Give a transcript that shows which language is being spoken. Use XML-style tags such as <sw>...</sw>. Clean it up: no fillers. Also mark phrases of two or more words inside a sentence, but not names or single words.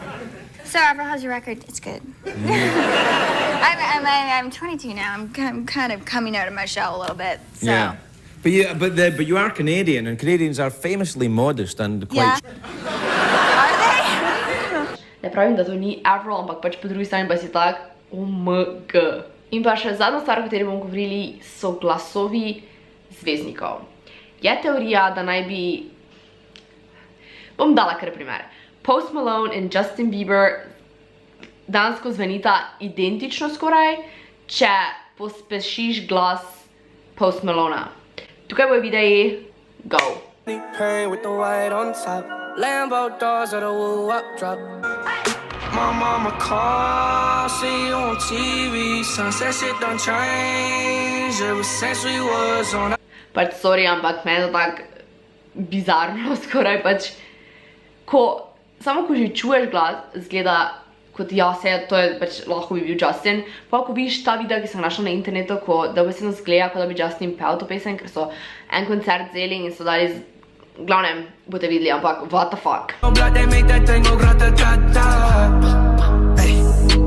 <en>So Avril, how's your record? It's good. I'm 22 now. I'm kind of coming out of my shell a little bit. So. Yeah, but you are Canadian, and Canadians are famously modest and quite. Yeah. Are they?</en> <sl>Ne pravim, da to ni Avril, ampak pač po drugi strani pa si tak, OMG. In pa še zadnjo stvar, o kateri bomo govorili, so glasovi zvezdnikov. Je teorija, da naj bi... Bom dala kar primer. Post Malone in Justin Bieber dansko zvenita identično skoraj, če pospešiš glas Post Malona. Tukaj bojo videi,</sl> <en>go. Pain with the white on top. Lambo doors at a woo-up drop. My mama called, see you on TV. Sunset shit done changed ever since we was on.</en> <sl>Pač sorry, ampak meni je to tak bizarno skoraj pač, samo ko že čuješ glas, zgleda kot to je pač lahko bi bil Justin, pa ko vidiš ta video, ki sem našla na internetu, da besedno zgleda, kot da bi Justin pel to pesem, ker so en koncert vzeli in so dali, glavnem, boste videli, ampak</sl> <en>what the fuck.</en>